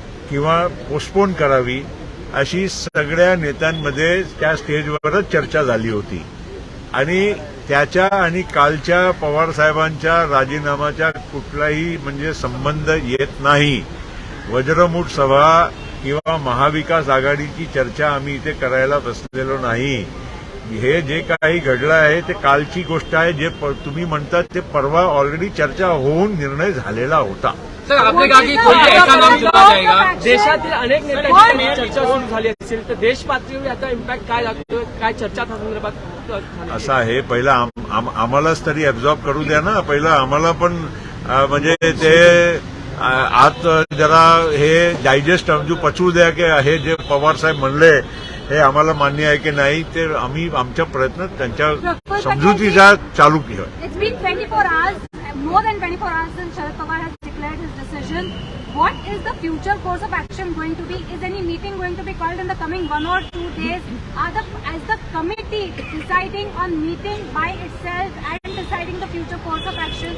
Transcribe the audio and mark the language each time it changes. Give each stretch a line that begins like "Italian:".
Marathi: किंवा पोस्टपोन करावी अशी सगळ्या नेत्यांमध्ये त्या स्टेजवरच चर्चा झाली होती आणि त्याच्या आणि कालच्या पवार साहेबांच्या राजीनामाच्या कुठलाही म्हणजे संबंध येत नाही. वज्रमूठ सभा किंवा महाविकास आघाडीची चर्चा आम्ही इथे करायला बसलेलो नाही. हे जे काही घडलं आहे ते कालची गोष्ट आहे. जे तुम्ही म्हणतात ते परवा ऑलरेडी चर्चा होऊन निर्णय झालेला होता.
Hindi: सर, आपने कहा की कोई ऐसा नाम चुना जाएगा.
Marathi: देशातील अनेक नेत्यांची चर्चा सुरू झाली असेल तर देश पातळीवर याचा इम्पॅक्ट काय लागतो, काय चर्चा त्या संदर्भात असं आहे. पहिला आम्हालाच तरी ॲब्झॉर्ब करू द्या ना. पहिलं आम्हाला पण म्हणजे ते आत जरा हे डायजेस्ट जो पचवू द्या की हे जे पवार साहेब म्हणले हे आम्हाला मान्य आहे की नाही ते आम्ही आमच्या प्रयत्न त्यांच्या समजुतीचा चालू केला.
English: It's been 24 hours, more than 24 hours since Sharad Pawar has declared his decision. What is the future course of action going to be? Is any meeting going to be called in the coming 1 or 2 days? Is the committee deciding on meeting by itself and deciding the future course of action?